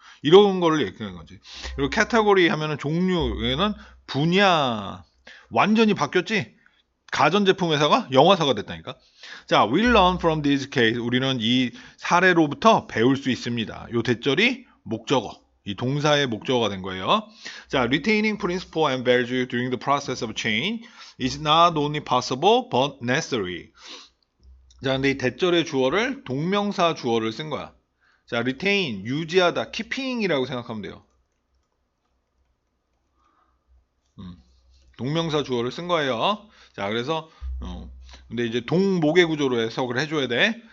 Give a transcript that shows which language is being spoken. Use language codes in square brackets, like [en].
[ko] 이런 거를 얘기하는 거지. 그리고 카테고리 하면은 종류에는 분야 완전히 바뀌었지. 가전제품 회사가 영화사가 됐다니까. [en] 자, we learn from this case. [ko] 우리는 이 사례로부터 배울 수 있습니다. 요 대절이 목적어. 이 동사의 목적어가 된 거예요. [en] 자, retaining principle and value during the process of change is not only possible but necessary. [ko] 자, 근데 이 대절의 주어를 동명사 주어를 쓴 거야. 자, retain 유지하다, keeping이라고 생각하면 돼요. 동명사 주어를 쓴 거예요. 자, 그래서 근데 이제 동목의 구조로 해석을 해줘야 돼.